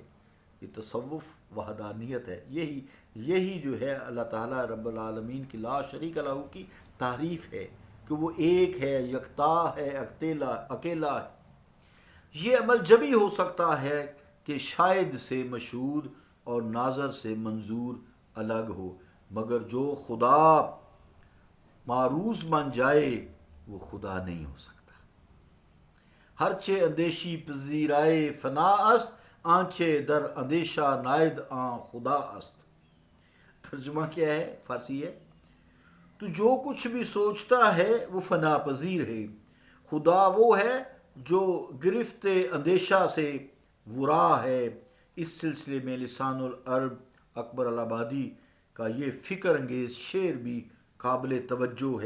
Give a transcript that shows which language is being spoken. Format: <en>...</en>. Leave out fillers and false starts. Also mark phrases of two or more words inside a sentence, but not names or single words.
<ur>یہ تصوف وحدانیت ہے، یہی جو ہے اللہ تعالیٰ رب العالمین کی لا شریک لہ کی تعریف ہے کہ وہ ایک ہے، یکتا ہے، اکیلا ہے۔ یہ عمل جبھی ہو سکتا ہے کہ شاہد سے مشہود اور ناظر سے منظور الگ ہو، مگر جو خدا معروض بن جائے وہ خدا نہیں ہو سکتا۔</ur> <fa>ہرچے اندیشی پذیرائے فنا است، آنچے در اندیشہ نائد آن خدا است۔</fa> <ur>ترجمہ کیا ہے؟ فارسی ہے، تو جو کچھ بھی سوچتا ہے وہ فنا پذیر ہے، خدا وہ ہے جو گرفت اندیشہ سے ورا ہے۔ اس سلسلے میں لسان العرب اکبر الآبادی کا یہ فکر انگیز شعر بھی قابل توجہ ہے۔</ur>